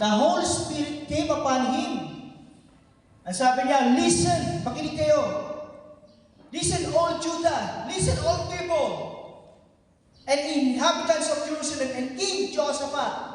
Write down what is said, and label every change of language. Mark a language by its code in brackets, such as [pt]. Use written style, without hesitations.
[en] The Holy Spirit came upon him. [tl] Ang sabi niya, listen, makinig kayo. [en] Listen all Judah, listen all people, and inhabitants of Jerusalem, and King Jehoshaphat.